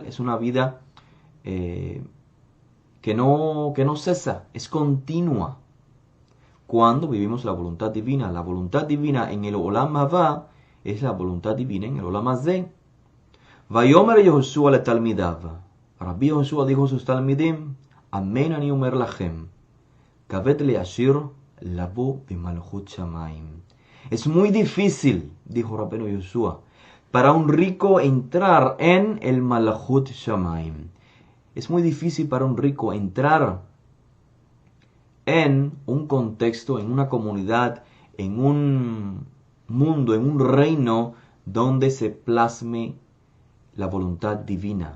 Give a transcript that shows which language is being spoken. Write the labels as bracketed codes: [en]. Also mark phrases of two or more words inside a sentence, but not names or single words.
[es] Es una vida que no cesa, es continua. Cuando vivimos la voluntad divina en el [he] עולם הבא [es] es la voluntad divina en el [he] עולם הזה. ויאמר יהושע לתלמידיו. [es] Rabbi Yehoshua dijo a sus talmidim, [he] אמן אני אומר לכם, כבד לעשיר לבוא במלכות שמים. [es] Es muy difícil, dijo Rabbi Yehoshua, para un rico entrar en el [he] מלכות שמים. [es] Es muy difícil para un rico entrar en un contexto, en una comunidad, en un mundo, en un reino donde se plasme la voluntad divina.